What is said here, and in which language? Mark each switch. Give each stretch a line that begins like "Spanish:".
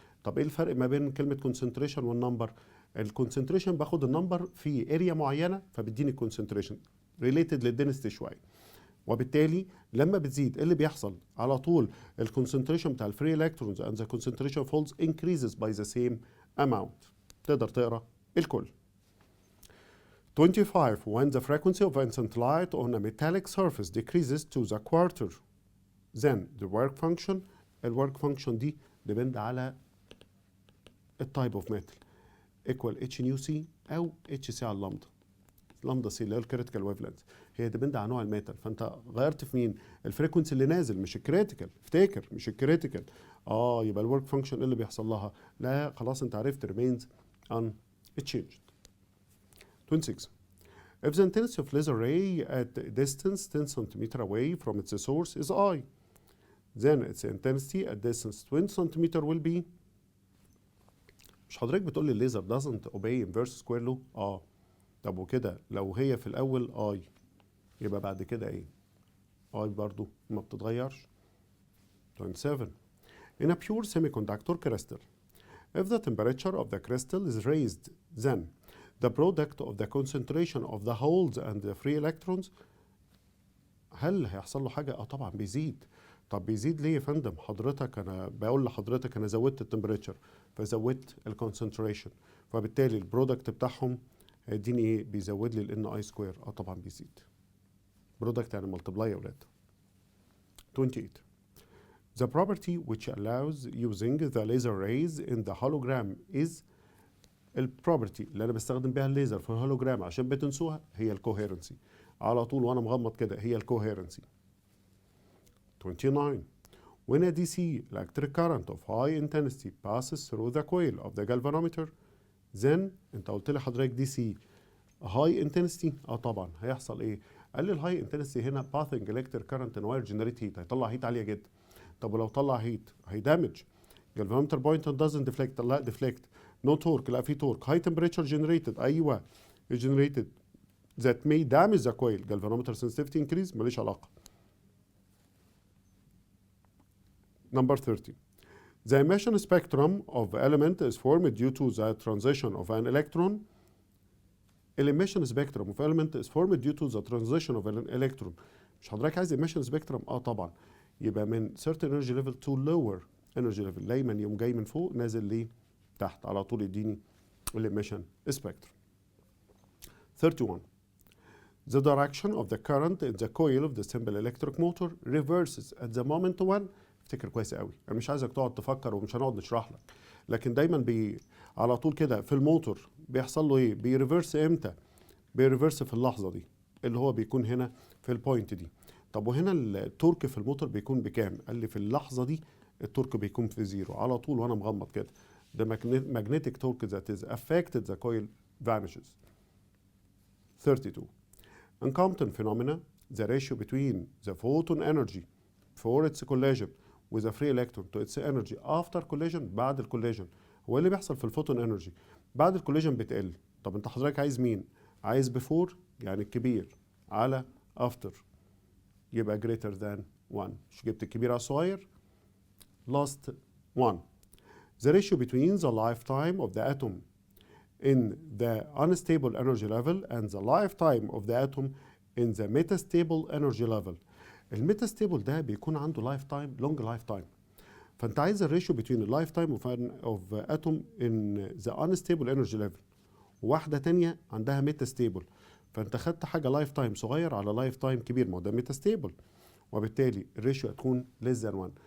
Arabic: طب ايه الفرق ما بين كلمة concentration والنمبر؟ الكونسنتريشن باخد النمبر في اريا معينة فبيديني concentration related للدنسيتي شوية، وبالتالي لما بتزيد اللي بيحصل على طول الكونسنتريشن بتاع الفري الكترونز
English: and the concentration falls increases by the same amount.
Arabic: تقدر تقرا الكل.
English: 25 when the frequency of instant light on a metallic surface decreases to the quarter then the work function.
Arabic: الwork function دي depend على التايب اوف ميتال equal اتش نيو سي او اتش سي على اللامدا. لامدا سي اللي هي الكريتيكال ويف لينث، هي ديبند على نوع الميتال. فانت غيرت في مين؟ الفريكونسي اللي نازل مش الكريتيكال، افتكر مش الكريتيكال. يبقى الورك فانكشن اللي بيحصل لها لا خلاص انت عرفت
English: remains unchanged. 26 if the intensity of laser ray at a distance 10 cm away from its source is I, then its intensity at distance 20 cm will be.
Arabic: مش حضرتك بتقول لي الليزر
English: doesn't obey inverse square law؟
Arabic: طب وكده لو هي في الاول اي يبقى بعد كده ايه؟ اي برضو ما بتتغيرش.
English: 27 in a pure semiconductor crystal if the temperature of the crystal is raised then the product of the concentration of the holes and the free electrons.
Arabic: هل هيحصل له حاجه؟ طبعا بيزيد. طب بيزيد ليه يا فندم؟ حضرتك انا بقول لحضرتك انا زودت التمبريتشر فزودت الكونسنتريشن، فبالتالي البرودكت بتاعهم هيديني ايه؟ بيزود لي الان اي سكوير. طبعا بيزيد. برودكت يعني ملتبلاي يا ولاد.
English: 28 the property which allows using the laser rays in the hologram is.
Arabic: البروبرتي اللي انا بستخدم بيها الليزر في الهولوجرام عشان بتنسوها هي الكوهيرنسي. على طول وانا مغمض كده هي الكوهيرنسي.
English: 29 when a DC electric current of high intensity passes through the coil of the galvanometer then.
Arabic: انت قلت لي حضرتك دي سي هاي انتنسيتي. طبعا هيحصل ايه؟ قال لي الهاي انتنسيتي هنا باثنج الكتريك كارنت ان واير جنريت هيت، هيطلع هيت عاليه جدا. طب ولو طلع هيت هيدامج
English: galvanometer point doesn't deflect.
Arabic: لا ديفليكت. نو تورك. لا في تورك. هاي تمبريتشر جنريتد. ايوه جنريتد
English: that may damage the coil. galvanometer sensitivity increase.
Arabic: ماليش علاقه.
English: Number 30 the emission spectrum of element is formed due to the transition of an electron. emission spectrum of element is formed due to the transition of an electron.
Arabic: مش حضرتك عايز emission spectrum؟ طبعا. يبقى من
English: certain energy level to lower energy level.
Arabic: دايما يوم جاي من فوق نازل ليه تحت على طول يديني emission spectrum.
English: 31 the direction of the current in the coil of the simple electric motor reverses at the moment when.
Arabic: افتكر كويس قوي، انا مش عايزك تقعد تفكر ومش هنقعد نشرح لك، لكن دايما على طول كده في الموتور بيحصل له ايه؟ بيريفرس امتى؟ بيريفرس في اللحظه دي اللي هو بيكون هنا في البوينت دي. طب وهنا التورك في الموتور بيكون بكام؟ قال لي في اللحظه دي التورك بيكون في زيرو على طول وانا مغمض كده.
English: the magnetic torque that is affected the coil vanishes. 32 in Compton phenomena the ratio between the photon energy for its collision with a free electron to its energy after collision.
Arabic: بعد الكوليجن هو اللي بيحصل في الفوتون انرجي بعد الكوليجن بتقل. طب انت حضرتك عايز مين؟ عايز بفور يعني الكبير على افتر، يبقى
English: greater than 1.
Arabic: مش جبت الكبير على الصغير؟
English: last one the ratio between the lifetime of the atom in the unstable energy level and the lifetime of the atom in the metastable energy level.
Arabic: الميتاستيبل ده بيكون عنده لايف تايم لونج لايف تايم، فانت عايز الريشيو بين اللايف تايم اوف اتوم ان ذا انستيبل انرجي ليفل وواحده تانية عندها ميتاستيبل، فانت خدت حاجه لايف تايم صغير على لايف تايم كبير، ما هو ده ميتاستيبل، وبالتالي الريشيو هتكون ليس ذان 1.